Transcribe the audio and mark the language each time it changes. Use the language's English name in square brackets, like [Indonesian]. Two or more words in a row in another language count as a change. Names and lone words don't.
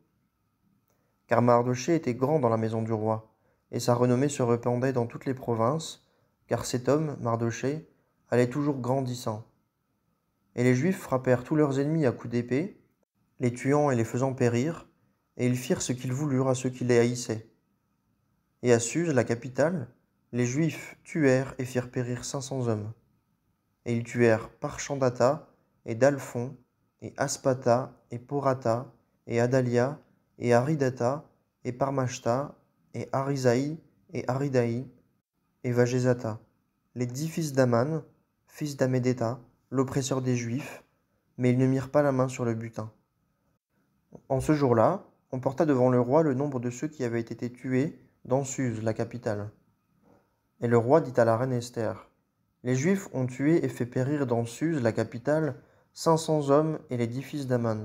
[French] Car Mardochée était grand dans la maison du roi, et sa renommée se répandait dans toutes les provinces, car cet homme, Mardochée, allait toujours grandissant. Et les Juifs frappèrent tous leurs ennemis à coups d'épée, les tuant et les faisant périr, et ils firent ce qu'ils voulurent à ceux qui les haïssaient. Et à Suse, la capitale, les Juifs tuèrent et firent périr 500 hommes. Et ils tuèrent Parchandata, et Dalphon, et Aspata, et Porata, et Adalia, et Aridata, et Parmashta, et Arisaï, et Aridaï, et Vagezata, les 10 fils d'Aman, fils d'Amédéta, l'oppresseur des Juifs, mais ils ne mirent pas la main sur le butin. En ce jour-là, on porta devant le roi le nombre de ceux qui avaient été tués dans Suse, la capitale. Et le roi dit à la reine Esther, « Les Juifs ont tué et fait périr dans Suse, la capitale, 500 hommes et les 10 fils d'Aman.